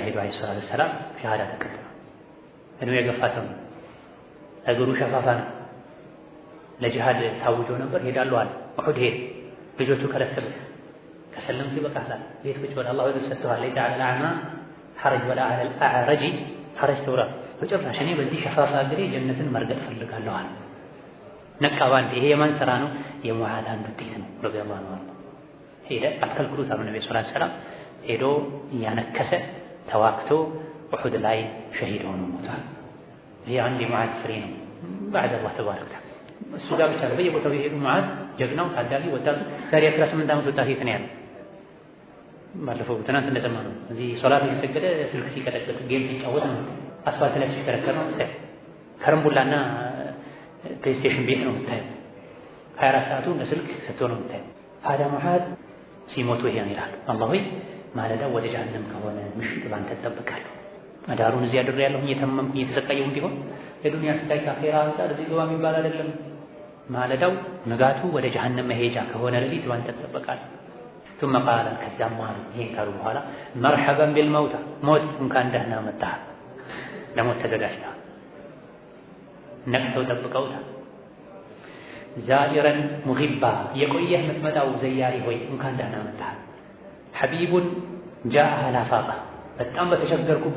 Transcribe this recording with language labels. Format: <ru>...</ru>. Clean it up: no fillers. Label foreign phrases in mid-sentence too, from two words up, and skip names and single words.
<am>ሄዶ አይሰላም ሰላም ሻሃዳ ተቀበለ። እድሜ የገፋ ሰው ነው። እግሩ ሸፋፋ ነው። ለጂሃድ ታውጆ ነበር ሄዳሉ አለ። ኡሁድ ሄደ። ልጆቹ ከለከሉት። ከሰለምክ ይበቃሃል። ቤት ቁጭ በል አላህ ወደ ሰጥቷል።</am> <ar>ليس على الأعمى حرج ولا على الأعرج حرج</ar> <am>ተውራ በጭራሽ እኔ በዚህ ሸፋፋ እግሬ ጀነትን መርገጥ ፈልጋለሁ አለ። ነቃ ባንድ። ይሄ የማን ስራ ነው? የሙዓዝ አንድ ውጤት ነው።</am> <ar>رضي الله عنه</ar> <am>ሄደ። አትከልክሉት አሉ ነብዩ</am> <ar>صلى الله عليه وسلم።</ar> <am>ሄዶ እያነከሰ ተዋክቶ ኡሁድ ላይ ሸሂድ ሆኖ ሞቷል። ይሄ አንድ የሙዓዝ ፍሬ ነው።</am> <ar>بعد الله تبارك وتعالى</ar> <am>እሱ ጋር ብቻ በየቦታው የሄዱ ሙዓዝ ጀግናው ታዳጊ ወጣቱ ዛሬ 18 ዓመት ወጣት የት ነው ያለው? ባለፈው ትናንት እንደሰማነው እዚህ ሶላት እየሰገደ ስልክ ሲቀጠቅጥ ጌም ሲጫወት ነው። አስፋልት ላይ ሲከረከር ነው። ከረምቡላና ፕሌይስቴሽን ቤት ነው የምታየው። 24 ሰዓቱ ለስልክ ሰጥቶ ነው የምታየው። ታዲያ ሙዓዝ ሲሞቱ ይሄን ይላል። አላህ ሆይ ማለዳ ወደ ጀሃነም ከሆነ ምሽት ባንተ ተጠብቃለሁ። አዳሩን እዚህ አድሬያለሁ እየተመምኩ እየተሰቃየሁ እንዲሆን የዱንያ ስቃይ ከአኺራ አንፃር እዚህ ግባ የሚባል አይደለም። ማለዳው ንጋቱ ወደ ጀሃነም መሄጃ ከሆነ ሌሊት ባንተ ተጠብቃለሁ።</am> <ar>ثم قال</ar> <am>ከዛም ማለት ይሄን ካሉ በኋላ</am> <ar>مرحبا بالموت</ar> <am>ሞት እንኳን ደህና መጣህ። ለሞት ተዘጋጅተሃል። ነቅተው ጠብቀውታል።</am> <ar>زائرا مغيبا</ar> <am>የቆየህ የምትመጣው ዘያሪ ሆይ እንኳን ደህና መጣህ።</am> <ar>حبيب جاء على فاقة</ar> <am>በጣም በተቸገርኩበት</am>